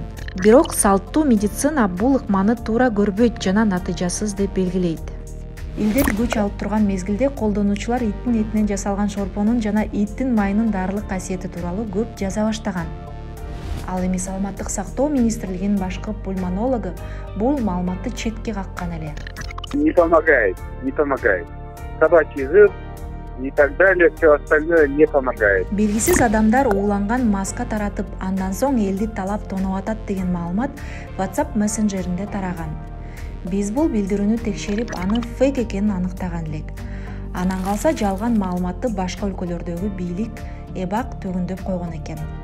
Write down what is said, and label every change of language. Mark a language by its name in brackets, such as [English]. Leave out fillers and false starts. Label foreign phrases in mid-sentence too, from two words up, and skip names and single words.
[Kyrgyz] Бирок салттуу медицина бул ыкманы туура көрбөйт жана натыйжасыз деп белгилейт. Илдет күч алып турган мезгилде колдонуучулар иттин этинен жасалган шорпонун жана иттин майынын дарылык касиети тууралуу көп жаза баштаган. Ал эми саламаттык сактоо министрлигинин башкы пульмонологу бул маалыматты четке каккан эле. [Russian] Не помогает. Собачий жир и так далее, все остальное не помогает. [Kyrgyz] Белгисиз адамдар ууланган маска таратып, андан соң элди талап тоноп атат деген маалымат WhatsApp мессенджеринде тараган. Биз бул билдирүүнү текшерип, аны фейк экенин аныктаган элек. Анан калса жалган маалыматты башка өлкөлөрдөгү бийлик эбак төгүндөп койгон экен.